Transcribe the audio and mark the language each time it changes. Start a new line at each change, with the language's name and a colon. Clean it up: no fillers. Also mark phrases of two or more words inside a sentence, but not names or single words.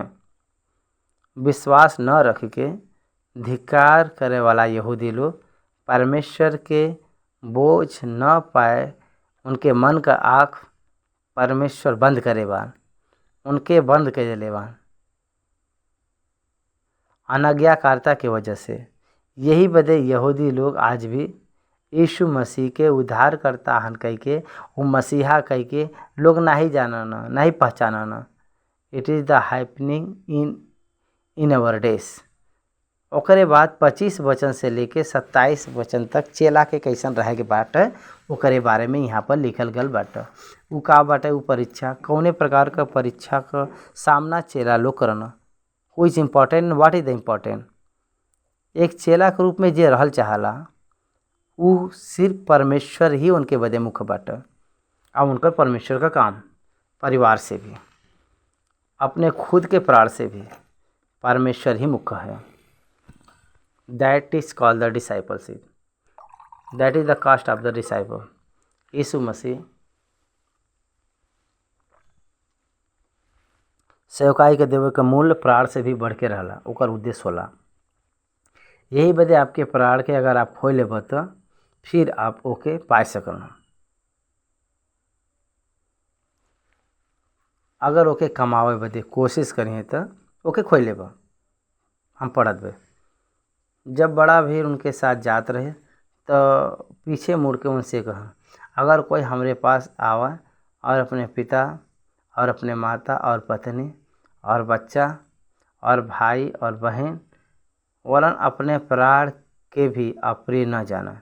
Bhojpuri: विश्वास न रख के धिक्कार करे वाला यहूदी लोग परमेश्वर के बोझ न पाए, उनके मन का आँख परमेश्वर बंद करे बान, उनके बंद कर देले बान अनाज्ञाकारिता की वजह से। यही बदे यहूदी लोग आज भी यीशु मसीह के उद्धारकर्ता हन कह के, वो मसीहा कह के लोग नहीं जानन, नहीं पहचानन।
English: It is the happening in our days.
Bhojpuri: ओकरे बाद 25 वचन से लेके 27 वचन तक चेला के कैसन रहे के बाटे ओकरे बारे में यहाँ पर लिखल गल बाटे। उ का बाटे? उ परीक्षा, कौने प्रकार का परीक्षा का सामना चेला लोग करना।
English: Who is important, what is the important?
Bhojpuri: एक चेला के रूप में जे रहल चाहला उ सिर्फ परमेश्वर ही उनके बदे मुख्य बाटे। अब उनकर परमेश्वर का काम परिवार से भी, अपने खुद के प्राण से भी परमेश्वर ही मुख्य है।
English: That is called the discipleship, that is the cost of the disciple.
Bhojpuri: यीशु मसीह सेवकाई के देवे के मूल्य प्राण से भी बढ़ के रहला, ओकर उद्देश्य होला। यही बदे आपके प्राण के अगर आप खोल लेब तो फिर आप ओके पा सकन। अगर ओके कमावे बदे कोशिश करिए तो ओके खोल लेब। हम पढ़त बे जब बड़ा भीड़ उनके साथ जात रहे तो पीछे मुड़ के उनसे कहा, अगर कोई हमारे पास आवा और अपने पिता और अपने माता और पत्नी और बच्चा और भाई और बहन वरन अपने प्राण के भी अप्रिय न जाना।